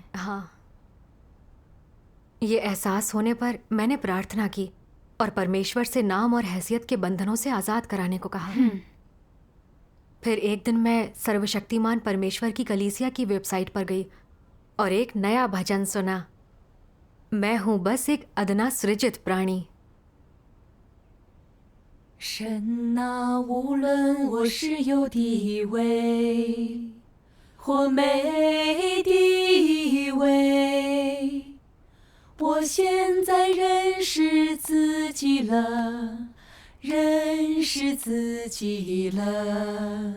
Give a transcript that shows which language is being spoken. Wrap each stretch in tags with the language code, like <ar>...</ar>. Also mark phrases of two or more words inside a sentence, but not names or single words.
<hi>हाँ, ये एहसास होने पर मैंने प्रार्थना की और परमेश्वर से नाम और हैसियत के बंधनों से आज़ाद कराने को कहा। फिर एक दिन मैं सर्वशक्तिमान परमेश्वर की कलीसिया की वेबसाइट पर गई और एक नया भजन सुना। मैं हूं बस एक अदना सृजित प्राणी।</hi> <zh>神啊，无论我是有地位或没地位，我现在认识自己了，认识自己了。</zh>